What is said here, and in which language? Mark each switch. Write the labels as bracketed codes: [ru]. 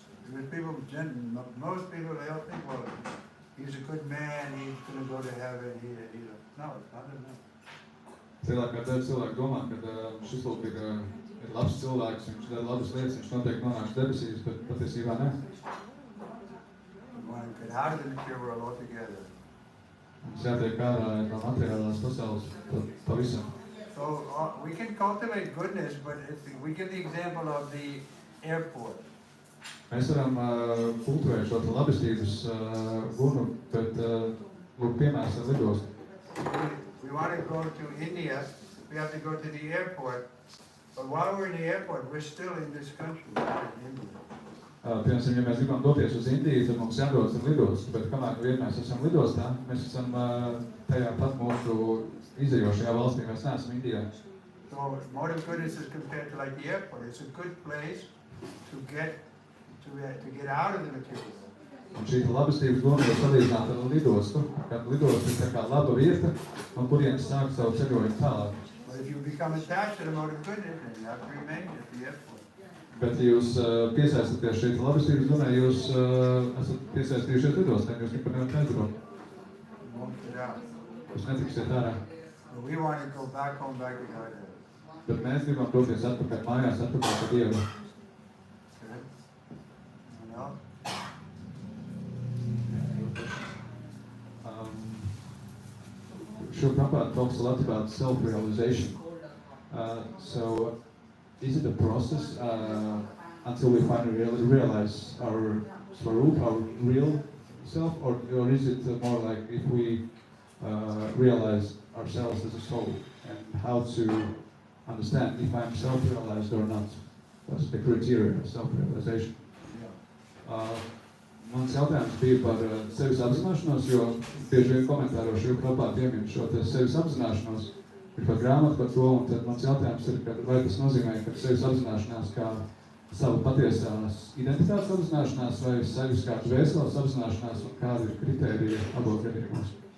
[en] Most people, they all think, well, he's a good man, he's going to go to heaven, no, it's not enough. [lv] Cilvēki domā, ka šis lūk ir labs cilvēks, viņš dara labas lietas, viņš noteikti nonāks debesīs, bet patiesībā ne. [en] One could out of the material world altogether. [lv] Mums jātiek ārā no materiālās pasaules pavisam. [en] So we can cultivate goodness, but we give the example of the airport. [lv] Mēs varam kultivēt šo labestības gunu, bet lūk piemērs ar lidostu. [en] We want to go to India, we have to go to the airport, but while we're in the airport, we're still in this country, not in India. [lv] Piemēram, ja mēs gribam doties uz Indiju, tad mums jādodas ar lidostu, bet kamēr vien mēs esam lidostā, mēs esam tajā pat mūsu izējošajā valstī, mēs neesam Indijā. [en] So mode of goodness is compared to like the airport. It's a good place to get to get out of the material world. [lv] Un šī labestības doma ir salīdzināta ar lidostu, kad lidostu ir tā kā laba vieta, un kurienes sāk savu ceļojumu tālāk. [en] But if you become attached to the mode of goodness, then you have to remain at the airport. [lv] Bet ja jūs piesaistaties šeit labestības domai, jūs esat piesaistījušies lidostā, jūs nekad nevarat aizbraukt. [en] You won't get out. [lv] Jūs netiksiet ārā. [en] So we want to go back home, back to God. [lv] Bet mēs gribam doties atpakaļ mājās, atpakaļ pie Dieva. [en] You know? Srila Prabhupada talks a lot about self-realization. So, is it a process until we finally realize our swarup, our real self, or is it more like if we realize ourselves as a soul, and how to understand if I'm self-realized or not? That's the criteria of self-realization. [lv] Mans jautājums bija par sevis apzināšanos, jo bieži vien komentāros Srila Prabhupada piemin šo sevis apzināšanos, ir par grāmatu par to, un tad mans jautājums ir, vai tas nozīmē, ka sevis apzināšanās kā savu patiesās identitātes apzināšanās, vai sevis kā dvēseles apzināšanās, un kādi ir kritērija abos gadījumos.